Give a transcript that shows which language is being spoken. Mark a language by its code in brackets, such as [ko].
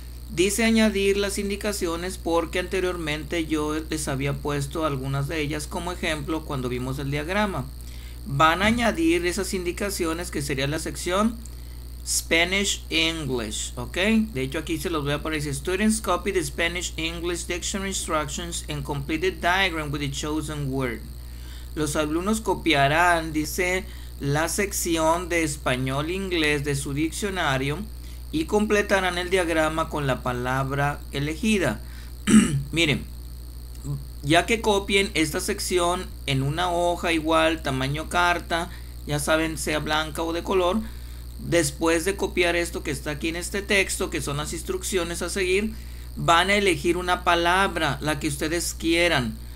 [es] Dice añadir las indicaciones porque anteriormente yo les había puesto algunas de ellas como ejemplo cuando vimos el diagrama. Van a añadir esas indicaciones que sería la sección Spanish English, ¿ok? De hecho aquí se los voy a poner. [en] Students copy the Spanish English dictionary instructions and complete the diagram with the chosen word. [es] Los alumnos copiarán, dice, la sección de español-inglés de su diccionario y completarán el diagrama con la palabra elegida. Miren, ya que copien esta sección en una hoja igual, tamaño carta, ya saben, sea blanca o de color, después de copiar esto que está aquí en este texto, que son las instrucciones a seguir, van a elegir una palabra, la que ustedes quieran.